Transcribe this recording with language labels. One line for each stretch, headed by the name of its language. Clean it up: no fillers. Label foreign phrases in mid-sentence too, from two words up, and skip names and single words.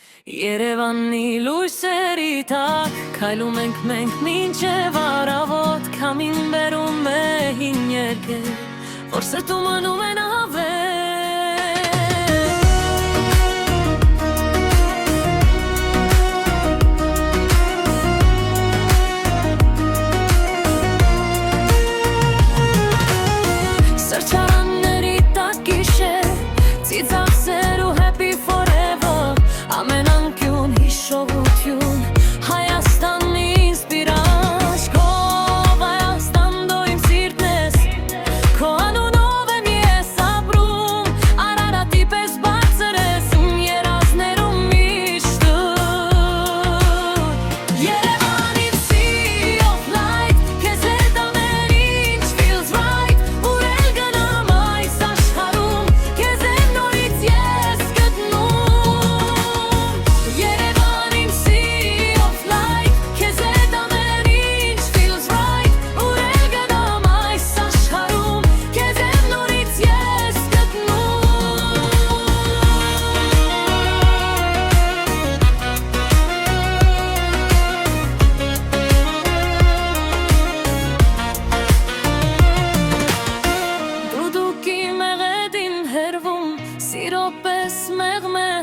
Armenian: Երևանի լույսերի տակ քայլում ենք մենք մինչև առավոտ, քամին բերում է հին երգեր, որ սրտում անում են հավես։ Սրճարանների տակ գիշեր, ծիծաղսեր
English: ու happy forever,
Armenian: ամեն անկյուն հիշողություն, Հայաստանի ինսպիրաշ, քո Հայաստան դու իմ սիրտն ես, քո անունով եմ ես ապրում, Արարատի պես բարձր ես իմ երազներում միշտ դու, Երևան իմ sea
English: of light,
Armenian: քեզ հետ ամեն ինչ
English: feels right,
Armenian: ուր էլ գնամ այս աշխարհում, քեզ եմ նորից ես գտնում, Երևան իմ
English: sea of light,
Armenian: քեզ հետ ամեն ինչ
English: feels right,
Armenian: ուր էլ գնամ այս աշխարհում, քեզ եմ նորից ես գտնում։ Դուդուկի մեղեդին հերվում, սիրո պես մեղմ է